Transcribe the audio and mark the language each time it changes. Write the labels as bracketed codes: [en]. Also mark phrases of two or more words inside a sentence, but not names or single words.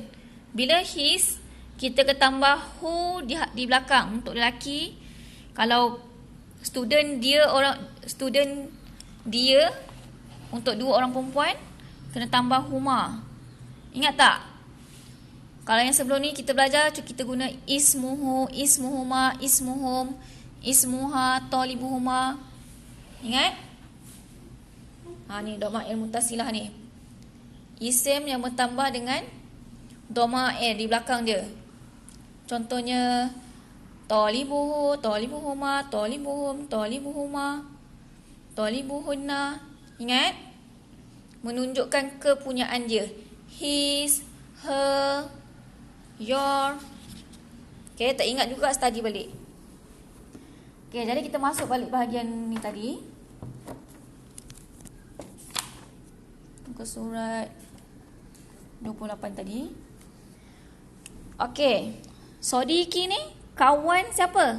[ms] Bila his, kita ke tambah who di belakang untuk lelaki. Kalau student dia untuk dua orang perempuan, kena tambah huma. Ingat tak? Kalau yang sebelum ni kita belajar, kita guna ismuhu, ismuhuma, ismuhum, ismuha, talibuhuma. Ingat? Ni [ar] ضمة المتصلة [ms] ni. Isim yang bertambah dengan dhamma di belakang dia. [ar] Contohnya طالبه طالبهما طالبهم طالبهما طالبهن. [ms] Ingat? Menunjukkan kepunyaan dia. [en] His, her, your. [ms] Okay, tak ingat juga study balik. Okay, jadi kita masuk balik bahagian ni tadi. Ke surat 28 tadi. Okey. Sodiki ni kawan siapa?